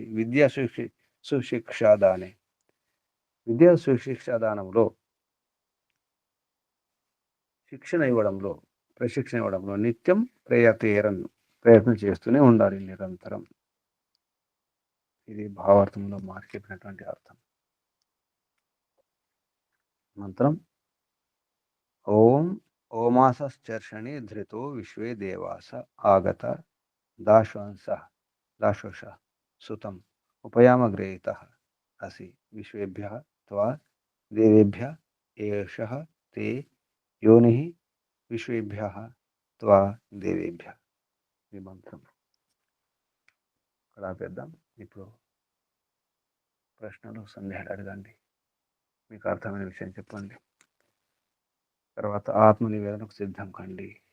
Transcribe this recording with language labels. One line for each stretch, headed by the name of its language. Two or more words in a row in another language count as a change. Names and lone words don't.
Telugu: విద్యా సుశిక్షాదానే, విద్యా సుశిక్షాదానంలో ప్రశిక్షణ ఇవ్వడంలో నిత్యం ప్రయత్నం చేస్తూనే ఉండాలి నిరంతరం. ఇది భావార్థంలో మార్కెట్టినటువంటి అర్థం.
Sanskrit: మంత్రం: ఓం ఓమాసశ్చర్షణి ధృతో విశ్వే దేవాస ఆగత दाशोष सुतम् उपयामग्रहीतः असि विश्वेभ्यः त्वा देवेभ्यः एषः ते योनिः विश्वेभ्यः त्वा देवेभ्यः
Telugu: ఈ మంత్రం ఇక్కడ ఆపేద్దాం. ఇప్పుడు ప్రశ్నలు సందేహాలు అడగండి, మీకు అర్థమైన విషయం చెప్పండి. తర్వాత ఆత్మ నివేదనకు సిద్ధం కండి.